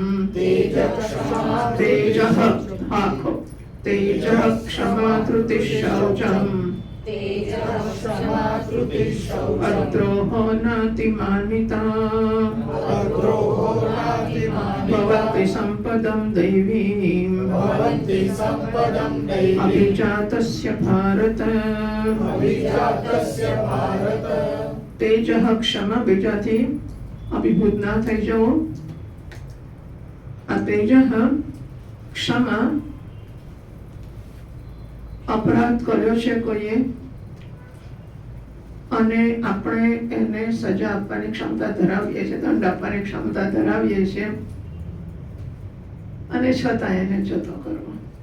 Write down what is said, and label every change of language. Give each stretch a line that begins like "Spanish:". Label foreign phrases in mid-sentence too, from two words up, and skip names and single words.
Sanskrit: तेजः क्षमा धृतिः शौचम् अद्रोहो नातिमानिता भवति सम्पदं दैवीम् अभिजातस्य भारत. तेजः क्षमा
Gujarati: બીજાથી અભિભૂત ના થઈ જવું. આ
Sanskrit: તેજઃ ક્ષમા
Gujarati: અપરાધ કર્યો છે કોઈએ અને આપણે એને સજા આપવાની ક્ષમતા ધરાવીએ છીએ, દંડ આપવાની ક્ષમતા ધરાવીએ છીએ અને છતાં એને જતો કરવો.